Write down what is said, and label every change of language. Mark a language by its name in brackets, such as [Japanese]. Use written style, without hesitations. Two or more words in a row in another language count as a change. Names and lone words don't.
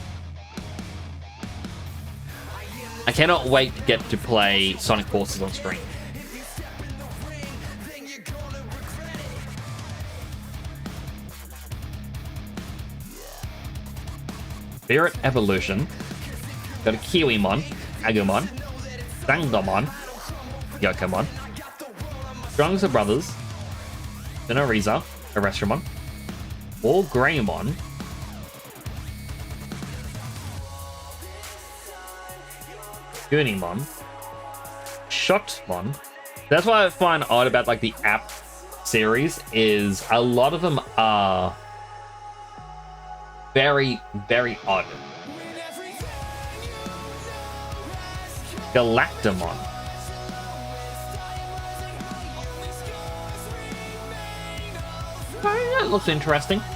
[English] I cannot wait to get to play Sonic Forces on screen. Spirit Evolution. Got a Kiwimon, Agumon, Sangomon, Yokomon, Strong's Brothers, Sinoriza, Erestramon, All Greymon, Gurnymon, Shotmon. That's what I find odd about like the app series is a lot of them are very, very odd. Galactamon. Oh, that looks interesting.